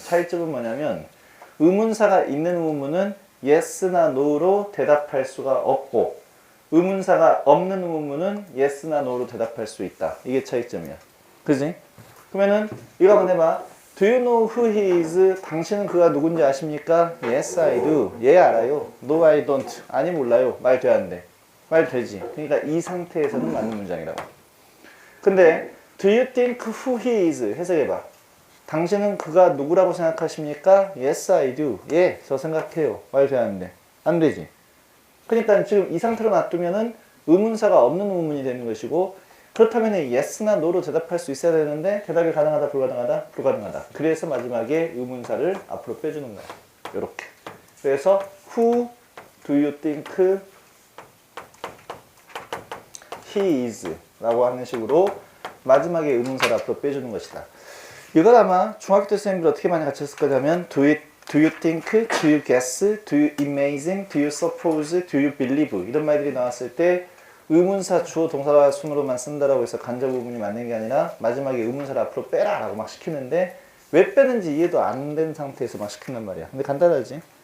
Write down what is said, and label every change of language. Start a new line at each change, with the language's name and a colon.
Korean: 차이점은 뭐냐면 의문사가 있는 의문문은 yes나 no로 대답할 수가 없고 의문사가 없는 의문문은 yes나 no로 대답할 수 있다. 이게 차이점이야. 그지? 그러면은 이거 한번 해봐.
English: Do you know who he is?
Korean: 당신은 그가 누군지 아십니까?
English: Yes, I do.
Korean: 예, 알아요.
English: No, I don't.
Korean: 아니, 몰라요. 말 돼야 안 돼. 말 되지. 그러니까 이 상태에서는 맞는 문장이라고. 근데
English: Do you think who he is?
Korean: 해석해봐. 당신은 그가 누구라고 생각하십니까?
English: Yes, I do.
Korean: 예, 저 생각해요. 말 돼야 안 돼. 안 되지. 그러니까 지금 이 상태로 놔두면은 의문사가 없는 의문문이 되는 것이고 그렇다면 yes나 no로 대답할 수 있어야 되는데 대답이 가능하다 불가능하다? 불가능하다. 그래서 마지막에 의문사를 앞으로 빼주는 거야. 요렇게. 그래서
English: who do you think he is?
Korean: 라고 하는 식으로 마지막에 의문사를 앞으로 빼주는 것이다. 이걸 아마 중학교 때 선생님들 어떻게 많이 가르쳤을 거냐면
English: do you think, do you guess, do you imagine, do you suppose, do you believe
Korean: 이런 말들이 나왔을 때 의문사 주어 동사 순으로만 쓴다라고 해서 간접 의문이 맞는 게 아니라 마지막에 의문사를 앞으로 빼라 라고 막 시키는데 왜 빼는지 이해도 안 된 상태에서 막 시킨단 말이야. 근데 간단하지.